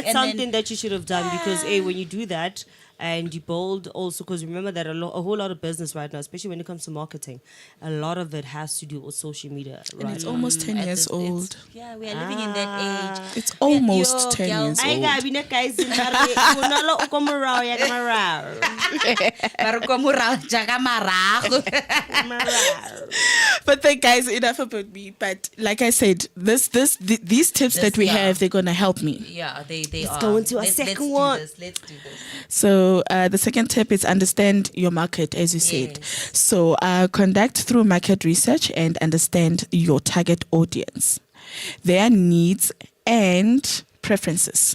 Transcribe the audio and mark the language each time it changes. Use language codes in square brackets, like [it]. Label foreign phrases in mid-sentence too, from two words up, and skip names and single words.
[en] something that you should have done because when you do that, and you build also, because remember that a whole lot of business right now, especially when it comes to marketing, a lot of it has to do with social media. And Right it's now. almost 10 years old. Yeah, we are living in that age. It's almost Yo, 10 years I old. got me guys in [tn] Bonolo o ko morao ya ka marao. Ba re kwa morao jaaka marago. [en] But then, guys, enough about me. But like I said, these tips that we have, they're gonna help me. Yeah, they Let's are. go into a Let's second do one. this. Let's do this. So the second tip is understand your market, as you said. So conduct through market research and understand your target audience, their needs and preferences.